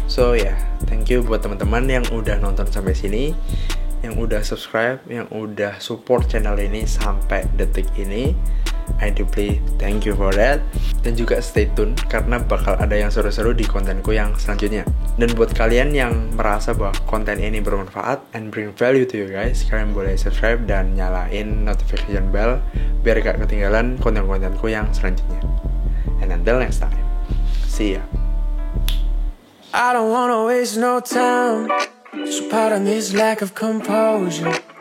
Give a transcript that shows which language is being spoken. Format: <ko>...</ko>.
<en>So yeah, thank you</en> <id>buat teman-teman yang udah nonton sampai sini, yang udah subscribe, yang udah support channel ini sampai detik ini.</id> <en>I deeply thank you for that.</en> <id>Dan juga</id> <en>stay tune</en> <id>karena bakal ada yang seru-seru di kontenku yang selanjutnya. Dan buat kalian yang merasa bahwa konten ini bermanfaat</id> <en>and bring value to you guys,</en> <id>kalian boleh subscribe dan nyalain notification bell biar gak ketinggalan konten-kontenku yang selanjutnya.</id> <en>And until next time, see ya. I don't wanna waste no time. So pardon this lack of composure.</en>